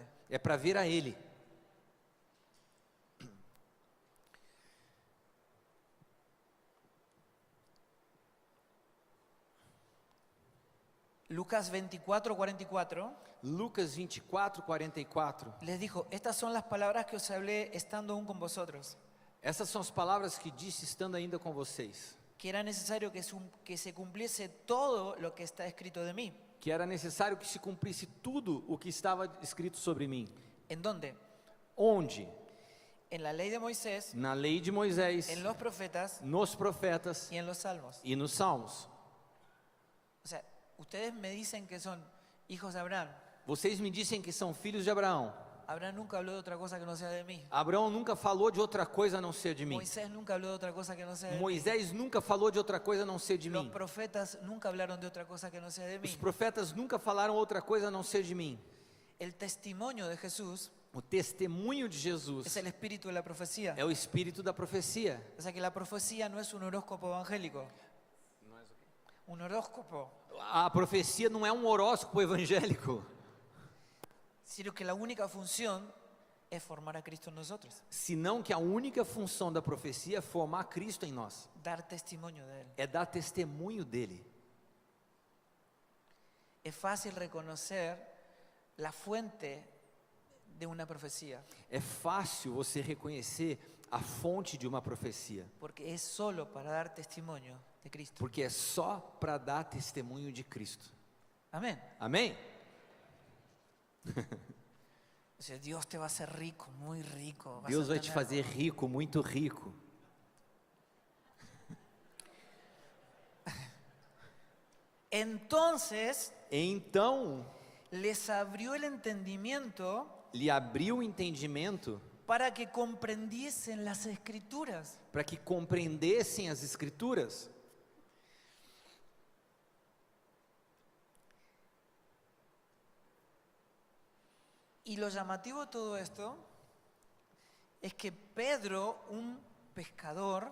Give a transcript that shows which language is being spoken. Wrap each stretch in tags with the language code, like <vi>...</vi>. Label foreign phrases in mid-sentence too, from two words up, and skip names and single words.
<pt>É para ver a Ele. Lucas 24:44 Lucas 24:44.</pt> <es>les dijo, estas son las palabras que os hablé estando aún con vosotros,</es> <pt>Essas são as palavras que disse estando ainda com vocês.</pt> <es>que era necesario que se cumpliese todo lo que está escrito de mí.</es> <pt>Que era necessário que se cumprisse tudo o que estava escrito sobre mim.</pt> <es>¿En dónde?</es> <pt>Onde?</pt> <es>En la ley de Moisés,</es> <pt>Na lei de Moisés,</pt> <es>en los profetas</es> <pt>nos profetas</pt> <es>y en los salmos.</es> <pt>e nos salmos.</pt> <es>O sea, ustedes me dicen que son hijos de Abraham.</es> <pt>Vocês me dizem que são filhos de Abraão.</pt> <es>Abraham nunca habló de otra cosa que no sea de mí.</es> <pt>Abraão nunca falou de outra coisa a não ser de mim.</pt> <es>Moisés nunca habló de otra cosa que no sea de mí.</es> <pt>Moisés nunca falou de outra coisa a não ser de</pt> <es>Los</es> <pt>mim.</pt> <es>profetas nunca hablaron de otra cosa que no sea de mí.</es> <pt>Os profetas nunca falaram outra coisa a não ser de mim.</pt> <es>El testimonio de Jesús</es> <pt>O testemunho de</pt> <es>es</es> <pt>Jesus</pt> <es>el espíritu de la profecía.</es> <pt>é o espírito da profecia.</pt> <es>O sea que la profecía no es un horóscopo evangélico. Un horóscopo.</es> <pt>A profecia não é um horóscopo evangélico,</pt> <es>Sino que la única función es formar a Cristo en nosotros.</es> <pt>senão que a única função da profecia é formar Cristo em nós.</pt> <es>Dar testimonio de Él.</es> <pt>É dar testemunho dele.</pt> <es>Es fácil reconocer la fuente de una profecía.</es> <pt>É fácil você reconhecer a fonte de uma profecia,</pt> <es>Porque es solo para dar testimonio de Cristo.</es> <pt>porque é só para dar testemunho de Cristo.</pt> <es>Amén.</es> <pt>Amém?</pt> <es>O sea, Dios te va a hacer rico, muy rico. Vas</es> <pt>Deus</pt> <es>a</es> <pt>vai te</pt> <es>tener-</es> <pt>fazer rico, muito rico.</pt> <es>Entonces</es> <pt>Então,</pt> <es>les abrió el entendimiento</es> <pt>lhe abriu o entendimento</pt> <es>para que comprendiesen las Escrituras.</es> <pt>para que compreendessem as Escrituras.</pt> <es>Y lo llamativo de todo esto es que Pedro, un pescador,</es>